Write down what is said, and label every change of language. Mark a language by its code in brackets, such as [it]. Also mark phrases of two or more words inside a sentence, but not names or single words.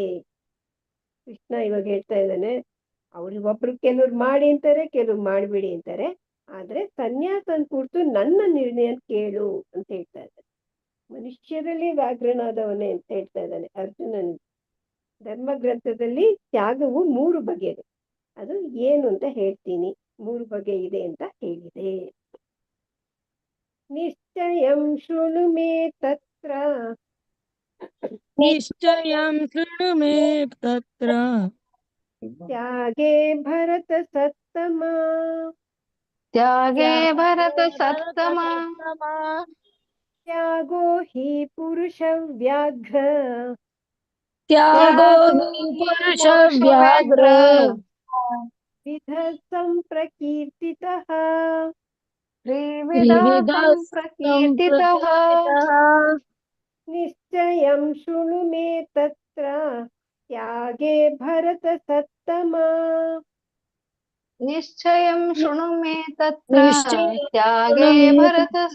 [kn] ಕೃಷ್ಣ ಇವಾಗ ಹೇಳ್ತಾ ಇದ್ದಾನೆ, ಒಬ್ರು ಕೆಲವ್ರು ಮಾಡಿ ಅಂತಾರೆ, ಕೆಲವ್ರು ಮಾಡ್ಬಿಡಿ ಅಂತಾರೆ, ಆದ್ರೆ ಸನ್ಯಾಸನ ಕುರಿತು ನನ್ನ ನಿರ್ಣಯ ಕೇಳು ಅಂತ ಹೇಳ್ತಾ ಇದ್ದಾನೆ. ಮನುಷ್ಯರಲ್ಲಿ ವ್ಯಾಘ್ರನಾದವನೇ ಅಂತ ಹೇಳ್ತಾ ಇದ್ದಾನೆ ಅರ್ಜುನನ್. ಧರ್ಮ ಗ್ರಂಥದಲ್ಲಿ ತ್ಯಾಗವು 3 ಬಗೆದು, ಅದು ಏನು ಅಂತ ಹೇಳ್ತೀನಿ. 3 ಬಗೆ ಇದೆ ಅಂತ ಹೇಳಿದೆ. [sa] ನಿಶ್ಚಯಂ ಶೃಣು ಮೇ ತತ್ರ ನಿಶ್ಚಯಂ ಶೃಣು ಮೇ ತತ್ರ ತ್ಯಾಗೇ ಭರತ ಸತ್ತಮ ತ್ಯಾಗೇ ಭರತ ಸತ್ತಮ ತ್ಯಾಗೋ ಹಿ ಪುರುಷ ವ್ಯಾಘ್ರ ತ್ಯಾಗೋ ಹಿ ಪುರುಷ ವ್ಯಾಘ್ರ ವಿಧ ಸಂಪ್ರಕೀರ್ತಿತಃ. ತ್ರಿವಿಧ ಸಂಪ್ರಕೀರ್ತಿತಃ. ನಿಶ್ಚಯಂ ಶೃಣು ಮೇ ತತ್ರ ತ್ಯಾಗೇ ಭರತ ಸತ್ತಮ ನಿಶ್ಚಯಂ ಶೃಣು ಮೇ ತತ್ರ ತ್ಯಾಗೇ ಭರತ